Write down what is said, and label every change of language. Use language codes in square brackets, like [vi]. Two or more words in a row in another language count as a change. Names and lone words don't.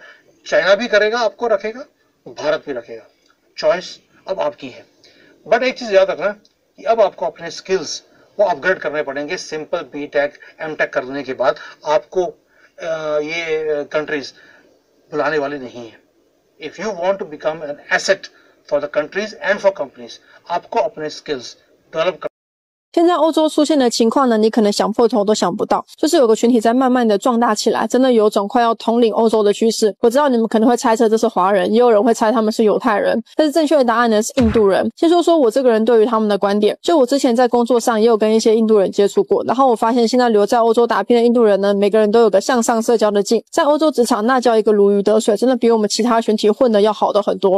[hi] चाइना भी करेगा, आपको रखेगा, भारत भी रखेगा। चॉइस अब आपकी है। बट एक चीज याद रखना कि अब आपको अपने स्किल्स वो अपग्रेड करने पड़ेंगे। [en] simple BTech MTech [hi] करने के बाद आपको ये कंट्रीज बुलाने वाली नहीं है। [en] if you want to become an asset for the countries and for companies, [hi] आपको अपने [en] skills develop. [zh] 现在欧洲出现的情况呢，你可能想破头都想不到，就是有个群体在慢慢的壮大起来，真的有种快要统领欧洲的趋势。我知道你们可能会猜测这是华人，也有人会猜他们是犹太人，但是正确的答案呢是印度人。先说我这个人对于他们的观点，就我之前在工作上也有跟一些印度人接触过，然后我发现现在留在欧洲打拼的印度人呢，每个人都有个向上社交的劲，在欧洲职场那叫一个如鱼得水，真的比我们其他群体混的要好的很多。